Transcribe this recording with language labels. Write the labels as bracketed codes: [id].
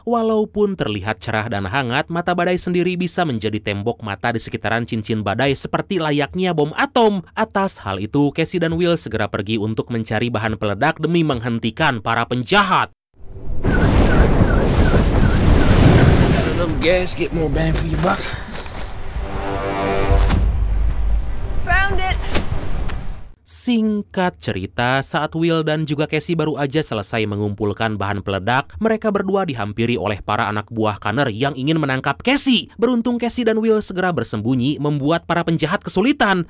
[id] Walaupun terlihat cerah dan hangat, mata badai sendiri bisa menjadi tembok mata di sekitaran cincin badai seperti layaknya bom atom. Atas hal itu, Casey dan Will segera pergi untuk mencari bahan peledak demi menghentikan para penjahat. [en] Gas, get more bang for your buck. Found it. [id] Singkat cerita, saat Will dan juga Casey baru aja selesai mengumpulkan bahan peledak, mereka berdua dihampiri oleh para anak buah Connor yang ingin menangkap Casey. Beruntung Casey dan Will segera bersembunyi, membuat para penjahat kesulitan.